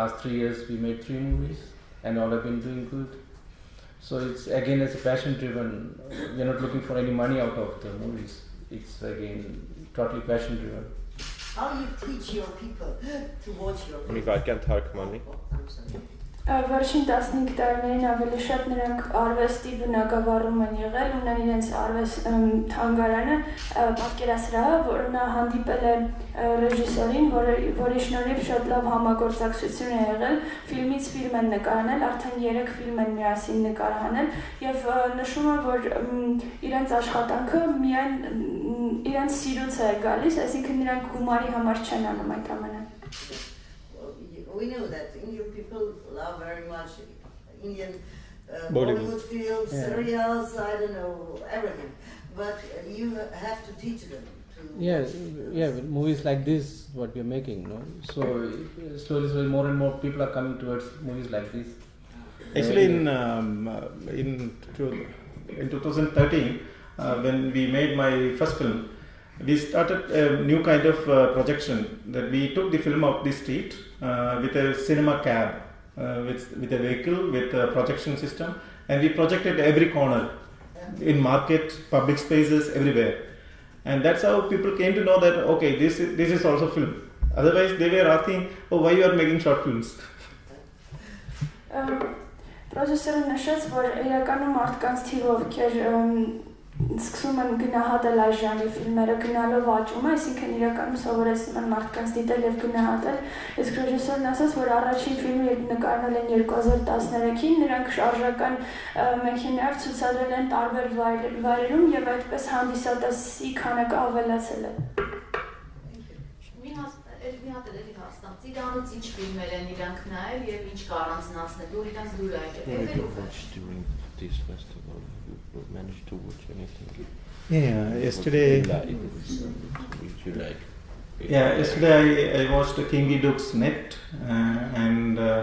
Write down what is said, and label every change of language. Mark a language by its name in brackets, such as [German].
[English] Last 3 years we made 3 movies, and all have been doing good. So it's again a passion driven. We're not looking for any money out of the movies. It's again totally passion driven. How you teach your people to watch your films? I can't talk money. I'm sorry. [Armenian] Վերջին 15 տարիներին ավելի շատ նրանք արվեստի բնագավառում են եղել, ունեն իրենց արվեստ թանգարանը, պատկերասրահը, որը նա հանդիպել է ռեժիսորին, որի շնորհիվ շատ լավ համագործակցություն է եղել, ֆիլմից ֆիլմ են նկարահանել, արդեն 3 ֆիլմ են միասին նկարահանել եւ նշում է, որ իրենց աշխատանքը միայն իրենց սիրուց է գալիս, այսինքն նրանք գումարի համար չեն անում այդ ամենը։ [English] We know that Indian people love very much Indian Bollywood. Bollywood films, serials, I don't know, everything. But you have to teach them to. Yeah, with movies like this, what we are making, no. So slowly, more and more people are coming towards movies like this. Actually, in 2013, when we made my first film, we started a new kind of projection, that we took the film off the street with a cinema cab, with a vehicle, with a projection system, and we projected every corner, in market, public spaces, everywhere. And that's how people came to know that, okay, this is also film. Otherwise, they were asking, oh, why you are making short films? [Armenian] Պրոդյուսերը նշեց, որ իրականում մարդկանց թիվով ովքեր սկսում են գնահատել այս ժանրի ֆիլմերը, գնալով աճում է, այսինքն իրականում սովորեցնում են մարդկանց դիտել եւ գնահատել։ Իսկ ռեժիսորն ասաց, որ առաջին ֆիլմը երբ նկարվել են 2013-ին, նրանք շարժական մեքենայով ցուցադրել են տարբեր վայրերում եւ այդպես հանդիսատեսի քանակը ավելացել է։ Մի հատ էլի հաստամ, Ծիրանից ինչ ֆիլմեր են իրանք նայել եւ ինչ կարանցնացնել, դուր իրանք դուր [English] During this festival, you managed to watch anything? Yeah, yesterday. Would you like? Yeah, yesterday I watched Kingi Duke's Net and